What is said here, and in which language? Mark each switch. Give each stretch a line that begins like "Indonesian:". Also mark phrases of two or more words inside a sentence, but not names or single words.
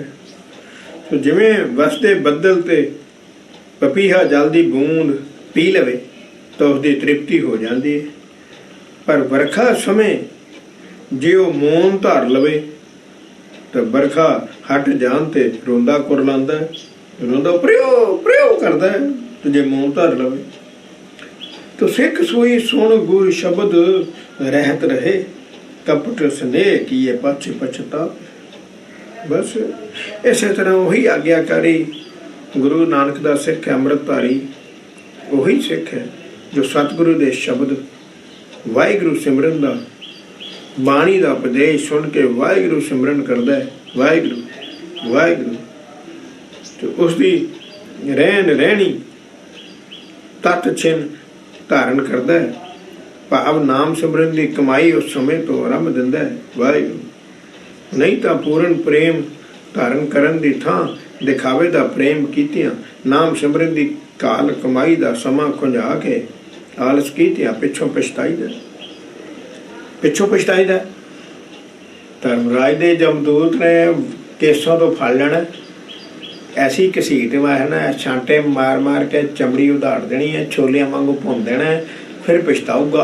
Punjabi: ਸੋ ਜਿਵੇਂ ਵਸਦੇ ਬੱਦਲ ਤੇ ਪਪੀਹਾ ਜਲ ਕੀ ਬੂੰਦ ਪੀ ਲਵੇ ਤਾਂ
Hindi: उसकी तृप्ति हो जाती है,
Punjabi: ਪਰ ਬਰਖਾ ਸਮੇਂ ਜੇ ਉਹ ਮੌਨ ਧਾਰ ਲਵੇ ਤਾਂ ਬਰਖਾ ਹਟ ਜਾਣ ਤੇ ਰੋਂਦਾ ਕੁਰਲਾਂਦਾ, ਰੋਂਦਾ ਪ੍ਰਿਓ ਪ੍ਰਿਓ ਕਰਦਾ ਹੈ। ਤਾਂ ਜੇ ਮੌਨ ਧਾਰ ਲਵੇ ਤਾਂ ਸਿੱਖ ਸੋਈ ਸੁਣ ਗੁਰ ਸ਼ਬਦ ਰਹਿਤ ਰਹੇ, ਕਪਟ ਸਨੇਹ ਕੀਏ ਪਾਛੇ ਪਛਤਾਵੇ।
Hindi: बस इस तरह वही
Punjabi: ਆਗਿਆਕਾਰੀ ਗੁਰੂ ਨਾਨਕ ਦਾ ਸਿੱਖ ਹੈ, ਅੰਮ੍ਰਿਤਧਾਰੀ ਵਹੀ ਸਿੱਖ ਹੈ ਜੋ ਸਤਿਗੁਰੂ ਦੇ ਸ਼ਬਦ ਵਾਹਿਗੁਰੂ ਸਿਮਰਨ ਦਾ ਬਾਣੀ ਦਾ ਉਪਦੇਸ਼ ਸੁਣ ਕੇ ਵਾਹਿਗੁਰੂ ਸਿਮਰਨ ਕਰਦਾ ਹੈ, ਵਾਹਿਗੁਰੂ ਵਾਹਿਗੁਰੂ,
Hindi: तो उसकी रहन रहनी तत् चिन्ह धारण करता है। भाव नाम सिमरन की कमाई उस समय
Punjabi: ਤੋਂ ਆਰੰਭ ਦਿੰਦਾ ਹੈ
Hindi: वाहिगुरु।
Punjabi: ਨਹੀਂ ਤਾਂ ਪੂਰਨ ਪ੍ਰੇਮ ਧਾਰਨ ਕਰਨ ਦੀ ਥਾਂ ਦਿਖਾਵੇ ਦਾ ਪ੍ਰੇਮ ਕੀਤਿਆਂ, ਨਾਮ ਸਿਮਰਨ ਕੀ ਕਾਲ ਕਮਾਈ ਦਾ ਸਮਾ ਖੁੰਝਾ ਕੇ ਆਲਸ ਕੀਤਿਆਂ ਪਿੱਛੋਂ ਪਛਤਾਈਦਾ, ਪਿੱਛੋਂ ਪਛਤਾਈਦਾ। ਧਰਮਰਾਜ ਦੇ ਜਮਦੂਤ ਨੇ ਕੇਸੋਂ ਤੋਂ ਫੜ ਲੈਣਾ, ਐਸੀ ਘਸੀਟ ਮਾਰਨਾ, ਛਾਂਟੇ ਮਾਰ ਮਾਰ ਕੇ ਚਮੜੀ ਉਧਾੜ ਦੇਣੀ ਹੈ, ਛੋਲਿਆਂ ਵਾਂਗੂ ਭੁੰਨ ਦੇਣਾ ਹੈ, ਫਿਰ ਪਛਤਾਊਗਾ।